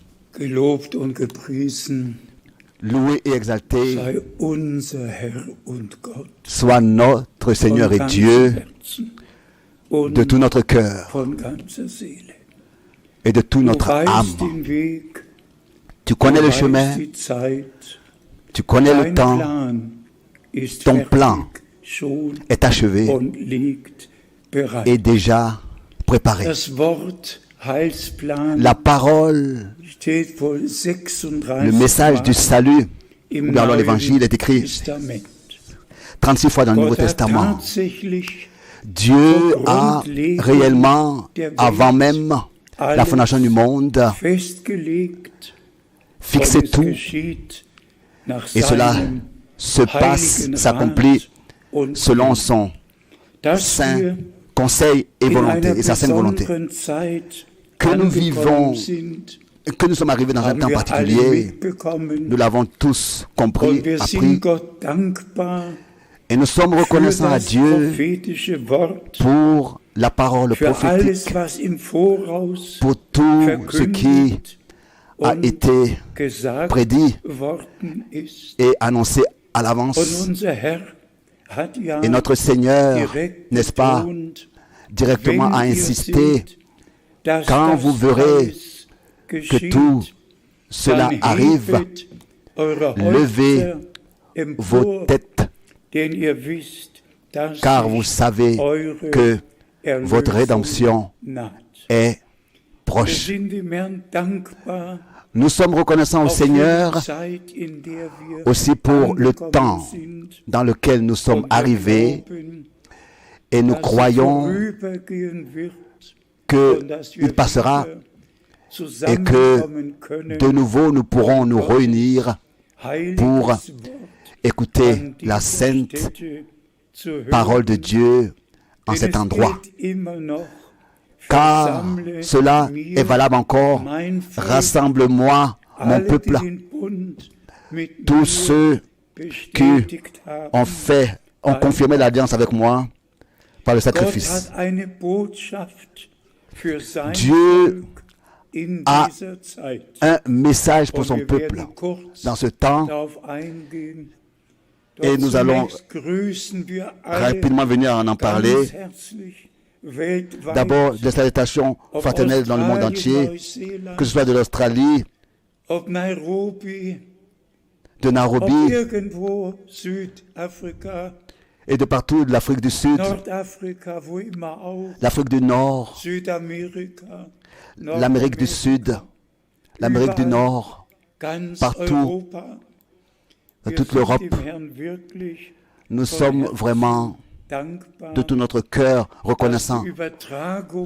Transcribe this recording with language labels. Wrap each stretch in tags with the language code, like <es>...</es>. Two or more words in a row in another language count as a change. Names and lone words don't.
<de>Gelobt und gepriesen</de> <fr>loué et exalté</fr> <de>sei unser Herr und Gott</de> <fr>soit notre Seigneur</fr> <de>von</de> <fr>et</fr> <de>ganzem</de> <fr>Dieu</fr> <de>Herzen</de> <fr>de tout</fr> <de>und</de> <fr>notre cœur</fr> <de>von ganzer Seele.</de> <fr>et de tout</fr> <de>Du</de> <fr>notre âme.</fr> <de>weißt den Weg,</de> <fr>Tu</fr> <de>du</de> <fr>connais le</fr> <de>weißt</de> <fr>chemin,</fr> <de>die Zeit,</de> <fr>tu connais le</fr> <de>dein</de> <fr>temps,</fr> <de>Plan ist</de> <fr>ton</fr> <de>fertig</de> <fr>plan</fr> <de>schon</de> <fr>est achevé</fr> <de>und liegt bereit.</de> <fr>et déjà préparé.</fr> <de>Das Wort Heilsplan</de> <fr>La parole,</fr> <de>steht wohl 36</de> <fr>le message du</fr> <de>Mal</de> <fr>salut,</fr> <de>im</de> <fr>ou bien alors</fr> <de>Neuen</de> <fr>l'évangile est écrit</fr> <de>Testament.</de> <fr>36 fois dans le Nouveau</fr> <de>Gott hat</de> <fr>Testament.</fr> <de>tatsächlich</de> <fr>Dieu a réellement, avant même la fondation du monde,</fr> <de>festgelegt,</de> <fr>fixé</fr> <de>und es</de> <fr>tout,</fr> <de>geschieht nach</de> <fr>et cela</fr> <de>seinem</de> <fr>se passe,</fr> <de>heiligen</de> <fr>s'accomplit</fr> <de>Rat und</de> <fr>selon son</fr> <de>dass</de> <fr>saint</fr> <de>wir</de> <fr>conseil et</fr> <de>in</de> <fr>volonté,</fr> <de>einer</de> <fr>et sa sainte volonté.</fr> <de>besonderen Zeit</de> <fr>Que nous</fr> <de>angekommen</de> <fr>vivons,</fr> <de>sind,</de> <fr>que nous sommes arrivés dans un</fr> <de>haben</de> <fr>temps</fr> <de>wir alle</de> <fr>particulier,</fr> <de>mitbekommen,</de> <fr>nous l'avons tous compris,</fr> <de>und wir</de> <fr>appris,</fr> <de>sind Gott dankbar</de> <fr>et nous sommes</fr> <de>für</de> <fr>reconnaissants à</fr> <de>das</de> <fr>Dieu</fr> <de>prophetische Wort,</de> <fr>pour la parole</fr> <de>für alles,</de> <fr>prophétique,</fr> <de>was im Voraus</de> <fr>pour tout ce qui</fr> <de>verkündigt</de> <fr>a</fr> <de>und</de> <fr>été</fr> <de>gesagt</de> <fr>prédit</fr> <de>worden ist.</de> <fr>et annoncé à</fr> <de>Und</de> <fr>l'avance.</fr> <de>unser Herr hat ja</de> <fr>Et notre Seigneur,</fr> <de>direkt</de> <fr>n'est-ce pas,</fr> <de>betont,</de> <fr>directement a</fr> <de>wenn ihr</de> <fr>insisté,</fr> <de>seht, dass</de> <fr>quand</fr> <de>das</de> <fr>vous verrez</fr> <de>alles</de> <fr>que</fr> <de>geschieht,</de> <fr>tout cela</fr> <de>dann</de> <fr>arrive,</fr> <de>hebet eure</de> <fr>levez</fr> <de>Häupter</de> <fr>vos</fr> <de>empor,</de> <fr>têtes,</fr> <de>denn ihr wisst, dass</de> <fr>car vous</fr> <de>sich</de> <fr>savez</fr> <de>eure</de> <fr>que votre</fr> <de>Erlösung</de> <fr>rédemption</fr> <de>naht.</de> <fr>est</fr> <de>Wir</de> <fr>proche.</fr> <de>sind dem Herrn dankbar</de> <fr>Nous sommes reconnaissants au</fr> <de>auch für die</de> <fr>Seigneur</fr> <de>Zeit, in der wir</de> <fr>aussi pour le</fr> <de>angekommen</de> <fr>temps</fr> <de>sind.</de> <fr>dans lequel nous sommes</fr> <de>Und wir</de> <fr>arrivés</fr> <de>glauben,</de> <fr>et nous</fr> <de>dass es</de> <fr>croyons</fr> <de>vorübergehen wird und dass wir</de> <fr>qu'il passera</fr> <de>wieder</de> <fr>et que</fr> <de>zusammenkommen können,</de> <fr>de nouveau nous pourrons nous réunir</fr> <de>heiliges</de> <fr>pour</fr> <de>Wort</de> <fr>écouter</fr> <de>an</de> <fr>la</fr> <de>dieser</de> <fr>sainte</fr> <de>Stätte zu hören.</de> <fr>parole de Dieu en</fr> <de>Denn</de> <fr>cet</fr> <de>es</de> <fr>endroit.</fr> <de>gilt immer noch,</de> <fr>Car</fr> <de>versammle</de> <fr>cela</fr> <de>mir</de> <fr>est valable encore.</fr> <de>mein Volk,</de> <fr>Rassemble-moi, mon</fr> <de>alle, die</de> <fr>peuple,</fr> <de>den Bund mit</de> <fr>tous</fr> <de>mir</de> <fr>ceux</fr> <de>bestätigt haben.</de> <fr>ont confirmé l'alliance avec moi par le</fr> <de>Gott</de> <fr>sacrifice.</fr> <de>hat eine Botschaft für sein</de> <fr>Dieu</fr> <de>Volk in</de> <fr>a</fr> <de>dieser Zeit.</de> <fr>Un message pour</fr> <de>Und</de> <fr>son</fr> <de>wir</de> <fr>peuple</fr> <de>werden kurz</de> <fr>dans ce temps</fr> <de>darauf eingehen.</de> <fr>et nous allons</fr> <de>Zunächst grüßen wir alle</de> <fr>rapidement venir en parler.</fr> <de>ganz herzlich weltweit,</de> <fr>D'abord, des salutations</fr> <de>ob</de> <fr>fraternelles dans le monde</fr> <de>Australien,</de> <fr>entier,</fr> <de>Neuseeland,</de> <fr>que ce soit de l'Australie,</fr> <de>ob Nairobi,</de> <fr>de</fr> <de>ob</de> <fr>Nairobi</fr> <de>irgendwo Südafrika,</de> <fr>et de partout, de l'Afrique du Sud,</fr> <de>Nordafrika, wo immer auch,</de> <fr>l'Afrique du Nord,</fr> <de>Südamerika,</de> <fr>l'Amérique du Sud, l'Amérique du Nord,</fr> <de>ganz</de> <fr>partout,</fr> <de>Europa.</de> <fr>dans</fr> <de>Wir</de> <fr>toute</fr> <de>sind</de> <fr>l'Europe.</fr> <de>dem Herrn wirklich</de> <fr>Nous</fr> <de>von</de> <fr>sommes</fr> <de>Herzen</de> <fr>vraiment</fr> <de>dankbar,</de> <fr>de tout notre cœur</fr> <de>dass</de> <fr>reconnaissants</fr> <de>die Übertragung</de>